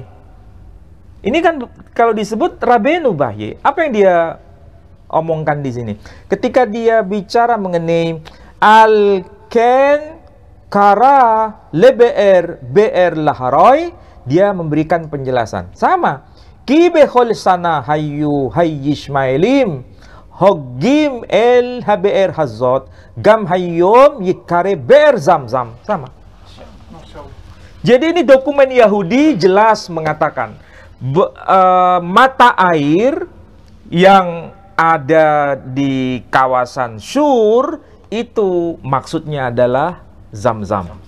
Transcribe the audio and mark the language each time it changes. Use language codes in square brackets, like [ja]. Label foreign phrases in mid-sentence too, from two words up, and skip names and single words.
[id] Ini kan kalau disebut Rabbeinu Bahye, apa yang dia omongkan di sini? Ketika dia bicara mengenai [he] על כן קרא לבאר באר לחי ראי, [id] dia memberikan penjelasan. Sama. [he] כי בכל שנה היו הישמעאלים חוגגים אל הבאר הזאת גם היום יקרא באר זמזם. [id] Sama. Jadi ini dokumen Yahudi jelas mengatakan mata air yang ada di kawasan Syur itu maksudnya adalah Zam-Zam.